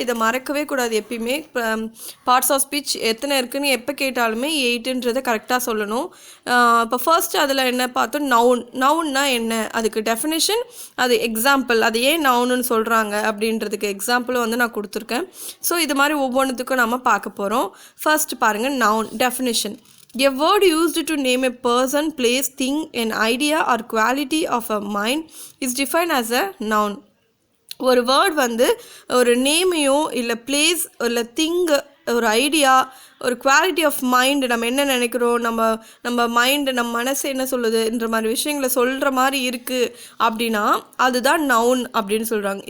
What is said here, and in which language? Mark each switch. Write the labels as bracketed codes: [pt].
[ta] இதை மறக்கவே கூடாது எப்பயுமே. பார்ட்ஸ் ஆஃப் ஸ்பீச் எத்தனை இருக்குதுன்னு எப்போ கேட்டாலுமே 8ன்றதை கரெக்டாக சொல்லணும். இப்போ ஃபர்ஸ்ட் அதில் என்ன பார்த்தோம்? நவுன்னா என்ன, அதுக்கு டெஃபினேஷன், அது எக்ஸாம்பிள், அது ஏன் நவுன்னு சொல்கிறாங்க அப்படின்றதுக்கு எக்ஸாம்பிளும் வந்து நான் கொடுத்துருக்கேன். ஸோ இது மாதிரி ஒவ்வொன்றுத்துக்கும் நம்ம பார்க்க போகிறோம். ஃபர்ஸ்ட் பாருங்கள், noun definition. [en] A word used to name a person, place, thing, an idea or quality of a mind is defined as a noun. [ta] ஒரு வேர்ட் வந்து ஒரு நேமையோ இல்லை பிளேஸ் இல்லை திங், ஒரு ஐடியா, ஒரு குவாலிட்டி ஆஃப் மைண்டு, நம்ம என்ன நினைக்கிறோம், நம்ம மைண்டு, நம்ம மனசு என்ன சொல்லுதுன்ற மாதிரி விஷயங்களை சொல்கிற மாதிரி இருக்குது அப்படின்னா அதுதான் நவுன் அப்படின்னு சொல்கிறாங்க.